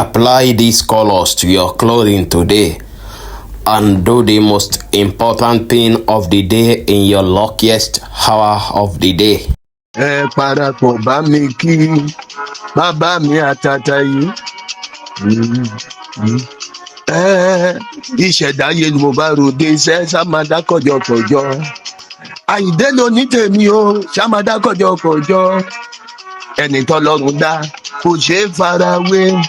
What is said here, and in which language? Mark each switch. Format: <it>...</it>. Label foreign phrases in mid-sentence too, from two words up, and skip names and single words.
<en>Apply these colors to your clothing today and do the most important thing of the day in your luckiest hour of the day.</en> <yo>Ẹ parapọ̀ bá mi kí bàbá mi àtàtà yìí. Mm, mm. Ẹ, ìṣẹ̀dá ayé ni mo bá ròde iṣẹ́, ṣá máa dá kọjọkọjọ. Àyìndé ló ní tèmi o, ṣá máa dá kọjọkọjọ. Ẹni tọ́lọ́run dá, kò ṣeé farawé.</yo>